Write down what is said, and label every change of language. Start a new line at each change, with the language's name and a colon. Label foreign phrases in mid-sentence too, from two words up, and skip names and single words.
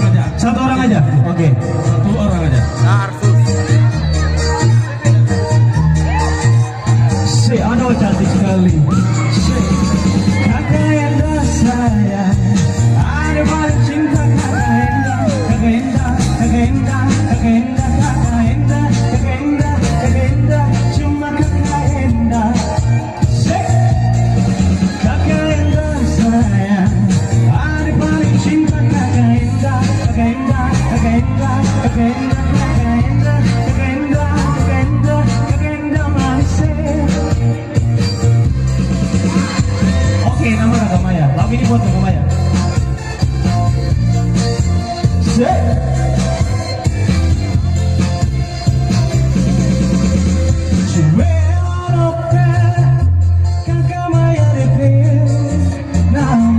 Indonesian: Satu orang aja. Oke. Satu orang aja. Aduh cantik sekali. Kakak Enda sayang, ada paling cinta Kakak Enda, Kakak Enda, Kakak Enda, Kakak Enda, Kakak Enda, Kakak Enda, Kakak Enda, cuma Kakak Enda. Kakak Enda sayang, ada paling cinta Kakak Enda, Kakak Enda, Kakak Enda, Kakak Enda, Kakak Enda, Kakak Enda, Kakak Enda, Kakak Enda manis. Oke, nama Kakak Maya. Lagu ini buat Kakak Maya. Kakak Maya DP nama.